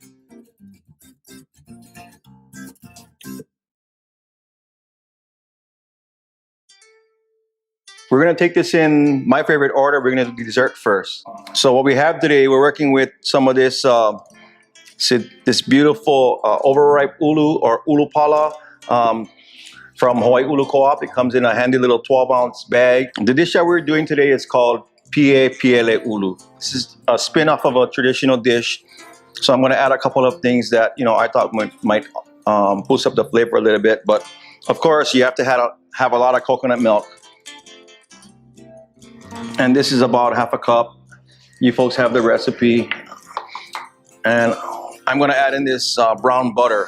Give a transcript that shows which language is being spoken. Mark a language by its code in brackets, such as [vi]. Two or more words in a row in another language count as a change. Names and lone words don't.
[en] We're gonna take this in my favorite order. We're gonna do dessert first. So what we have today, we're working with some of this this beautiful overripe ʻulu or [haw] ʻulu pala [en] from Hawaii ʻulu Co-op. It comes in a handy little 12-ounce bag. The dish that we're doing today is called Piele ʻulu. This is a spin-off of a traditional dish. So I'm gonna add a couple of things that I thought might boost up the flavor a little bit. But of course, you have to have a lot of coconut milk. And this is about half a cup. You folks have the recipe. And I'm gonna add in this brown butter.